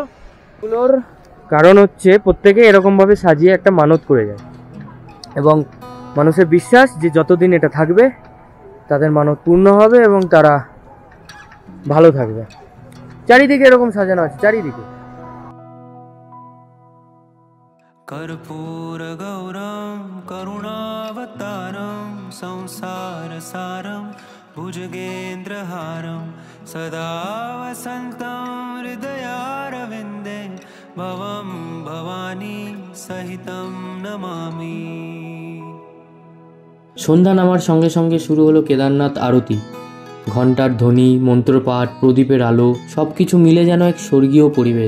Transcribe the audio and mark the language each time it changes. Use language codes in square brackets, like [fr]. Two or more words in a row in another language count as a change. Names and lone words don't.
[bn] এগুলোর কারণ হচ্ছে প্রত্যেকে এরকম ভাবে সাজিয়ে একটা মানত করে যায়, এবং মানুষের বিশ্বাস যে যতদিন এটা থাকবে তাদের মানত পূর্ণ হবে এবং তারা ভালো থাকবে। চারিদিকে এরকম সাজানো আছে, চারিদিকে। [sa] कर्पूर गौरम करुणावतारम संसार सारम भुजगेन्द्रहारम सदा वसन्तं हृदयारविन्दे भवं भवानी सहितं नमामि। [bn] সন্ধ্যা নামার সঙ্গে সঙ্গে শুরু হলো কেদারনাথ আরতি। ঘণ্টার ধ্বনি, মন্ত্রপাঠ, প্রদীপের আলো সব কিছু মিলে যেন এক স্বর্গীয় পরিবেশ।